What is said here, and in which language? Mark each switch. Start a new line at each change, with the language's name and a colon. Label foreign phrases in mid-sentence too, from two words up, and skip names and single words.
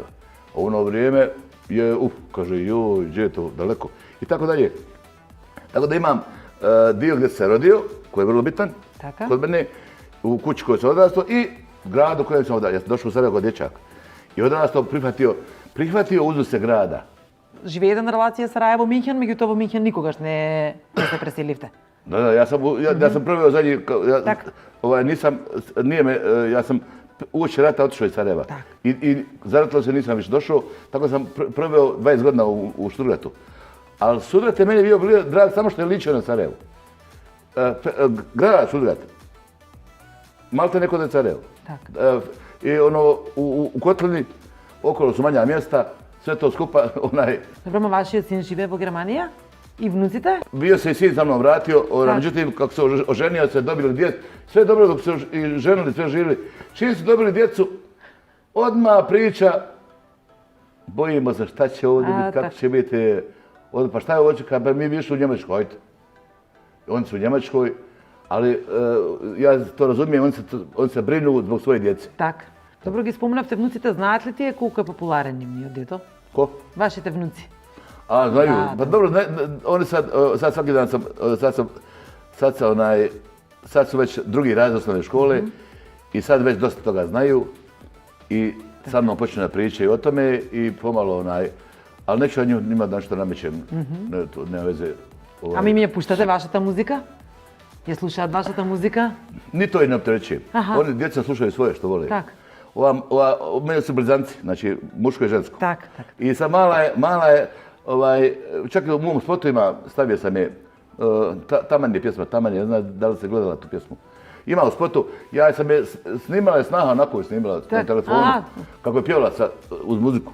Bosnian: A u ono vrijeme je, kaže, joj, gdje je to daleko, i tako dalje. Tako da imam dio gdje se rodio, koji je vrlo bitan, kod mene, u kući koju sam odrastao i gradu u kojem sam odrastao. Ja sam došao u Sarajevo kod dječaka. I odrastao, prihvatio uzuse grada.
Macedonian: Живеете на релација Сараево-Минхен, меѓутоа во Минхен никогаш не се преселивте.
Bosnian: Da, ja sam proveo zadnji, ja sam uoči rata otišao iz Sarajeva. I zaratilo se nisam više došao, tako sam proveo 20 godina u Štugratu. Ali Sudrat je meni bio drag samo što je ličio na Sarajevu. Grad Sudrat, malte neko da je Sarajevo. I ono, u Kotlini, okolo su manja mjesta, sve to skupa,
Macedonian: Добро, ма вашиот син живее во Германија? И внуците?
Bosnian: Bio se i sin sa mnom vratio, međutim, kako se oženio, se dobili djecu, sve dobro dok se i ženili, sve živjeli. Čim su dobili djecu, odmah priča, bojimo se šta će ovdje biti, kako će biti, pa šta je ovdje, pa mi bi išli u Njemačku, hajde. Oni su u Njemačkoj, ali ja to razumijem, oni se brinu zbog svoje djece.
Macedonian: Так. Добро ги спомнавте внуците, знаат ли тие колку е популарен нивниот дето?
Bosnian: Ko?
Macedonian: Вашите внуци.
Bosnian: A, znaju. Pa dobro, oni sad svaki dan sad su već drugi razred osnovne škole i sad već dosta toga znaju i sa mnom počnu da pričaju o tome i pomalo ali neću ja njima da nešto namećem, nema veze.
Macedonian: Ами ми ја пуштате вашата музика? Ја слушаат вашата музика?
Bosnian: Ni to i ne opterećujem. Oni djeca slušaju svoje što vole.
Macedonian: Так.
Bosnian: Meni su blizanci, znači muško i žensko.
Macedonian: Так.
Bosnian: I sad mala je, čak i u mom spotu stavio sam je, Taman je pjesma, Taman je, ne znam da li se gledala tu pjesmu. Ima u spotu, ja sam je snimala, snaha onako je snimala na telefonu, kako je pjevala uz muziku.